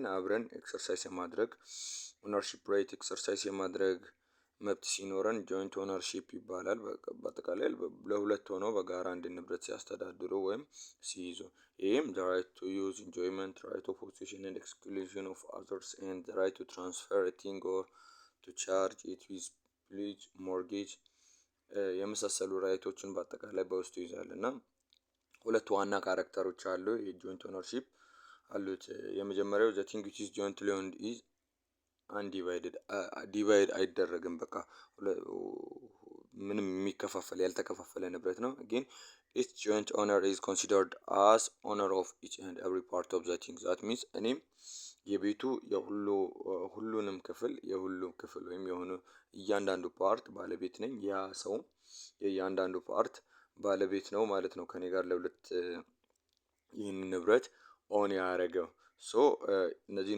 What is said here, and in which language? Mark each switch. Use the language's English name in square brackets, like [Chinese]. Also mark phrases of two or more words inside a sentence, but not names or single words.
[Amharic] አብረን ኤክሰርሳይዝ የማድረግ [English] ownership right [Amharic] ኤክሰርሳይዝ የማድረግ መብት ሲኖረን [English] joint ownership [Amharic] ይባላል። በአጠቃላይ ለሁለት ሆነው በጋራ አንድ ንብረት ሲያስተዳድሩ ወይም ሲይዙ ይህም the [English] right to use, enjoyment, right of possession and exclusion of others and the right to transfer a thing or to charge it with pledge, mortgage [Amharic] የመሳሰሉ ራይቶችን በአጠቃላይ በውስጡ ይዛል እና ሁለት ዋና ካራክተሮች አሉ የጆይንት ኦነርሺፕ አሉት። የመጀመሪያው [English] the thing which is jointly owned is undivided [Amharic] ዲቫይድ አይደረግም። በቃ ምንም የሚከፋፈል ያልተከፋፈለ ንብረት ነው። ግን [English] each joint owner is considered as owner of each and every part of the thing. that means [Amharic] እኔም የቤቱ ሁሉንም ክፍል ወይም የሆኑ እያንዳንዱ ፓርት ባለቤት ነኝ። ያ ሰው የእያንዳንዱ ፓርት ባለቤት ነው ማለት ነው። ከኔ ጋር ለሁለት ይህን ንብረት ኦን ያደረገው እነዚህን